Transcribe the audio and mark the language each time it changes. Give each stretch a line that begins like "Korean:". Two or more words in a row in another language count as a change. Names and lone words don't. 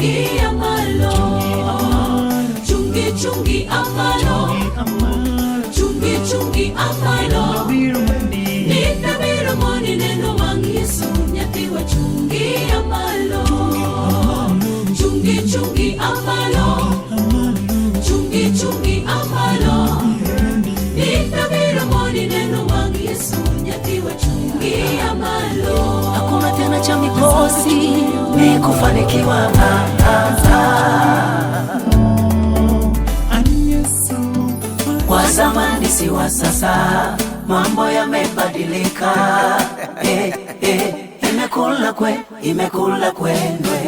Luo (Kenya and Tanzania): Chungi amalo chungi amalo Nindabiro moni neno wang Yesu nyathi wa chungi amalo Chungi amalo Chungi amalo Nindabiro moni neno wang Yesu nyathi wa chungi amalo
Swahili: Hakuna tena cha mikosi ni kufanikiwa Kwa zamani si wa sasa, mambo yamebadilika. Imekula kwendwe.